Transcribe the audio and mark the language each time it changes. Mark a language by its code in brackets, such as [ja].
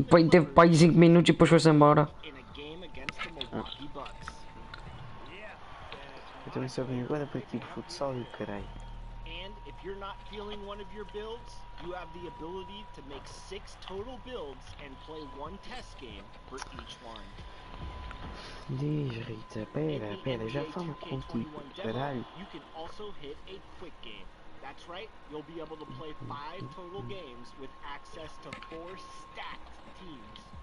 [pt] Teve para aí 5 minutos e depois foi-se embora. também só venho agora para tipo futsal e o caralho. [en] And if you're not feeling one of your builds, you have the ability to make 6 total builds and play 1 test game for each one. [pt] Diz, Rita, pera, já falo contigo, caralho. [en] You can also hit a quick game. That's right, you'll be able to play 5 total games with access to 4 stacked teams.